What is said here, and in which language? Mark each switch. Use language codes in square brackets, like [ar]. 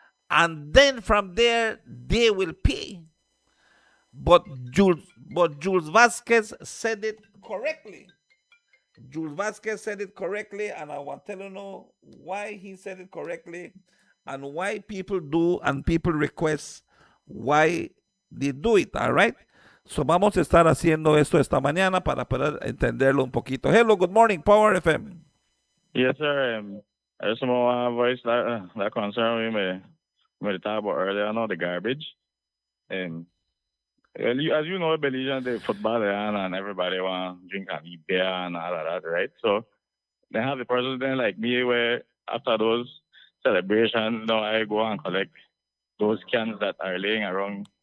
[en] And then from there, they will pay. But Jules Vasquez said it correctly. Jules Vasquez said it correctly, and I want to know why he said it correctly and why people do and people request why they do it, all right? So [es] vamos a estar haciendo esto esta mañana para poder entenderlo un poquito. [en] Hello, good morning, Power FM. Yes, sir. I just want to voice that concern we talked about earlier, the garbage. Well, as you know, Belize, the football and everybody want to drink and eat beer and all of that, right? So they have the person then like me where after those celebrations, I go and collect those cans that are laying around.